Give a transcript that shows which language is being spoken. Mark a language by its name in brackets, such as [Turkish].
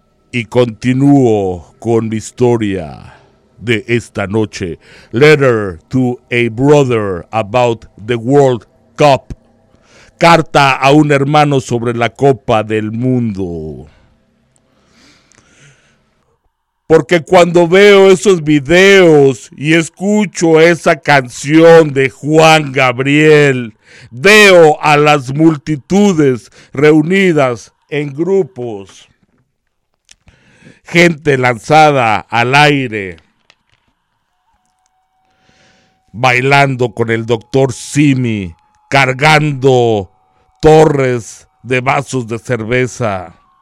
[Spanish] y continúo con mi historia de esta noche. [English] Letter to a brother about the World Cup. [Spanish] Carta a un hermano sobre la Copa del Mundo. Porque cuando veo esos videos y escucho esa canción de Juan Gabriel, veo a las multitudes reunidas en grupos, gente lanzada al aire, bailando con el doctor Simi, cargando torres de vasos de cerveza.